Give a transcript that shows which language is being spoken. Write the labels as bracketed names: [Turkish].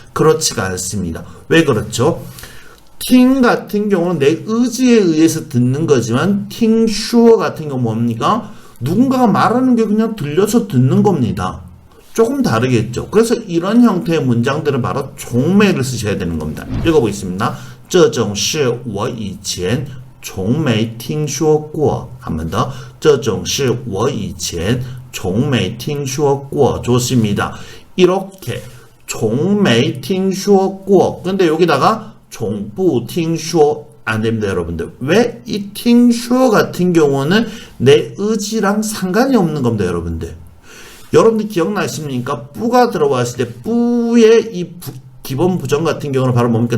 [Korean] 그렇지가 않습니다. 왜 그렇죠? 팅 같은 경우는 내 의지에 의해서 듣는 거지만 팅슈어 같은 경우 뭡니까? 누군가가 말하는 게 그냥 들려서 듣는 겁니다. 조금 다르겠죠. 그래서 이런 형태의 문장들은 바로 종매를 쓰셔야 되는 겁니다. 읽어보겠습니다. [Chinese] 这种事我以前从没听说过. [Korean] 한 번 더. [Chinese] 这种事我以前从没听说过. [Korean] 좋습니다. 이렇게 [Chinese] 从没听说过. [Korean] 근데 여기다가 [Chinese] 从不听说 [Korean] 안 됩니다, 여러분들. 왜? 이 听说 같은 경우는 내 의지랑 상관이 없는 겁니다, 여러분들. 여러분들 기억나십니까? 뿌가 들어왔을 때 뿌의 이 기본 부정 같은 경우는 바로 뭡니까?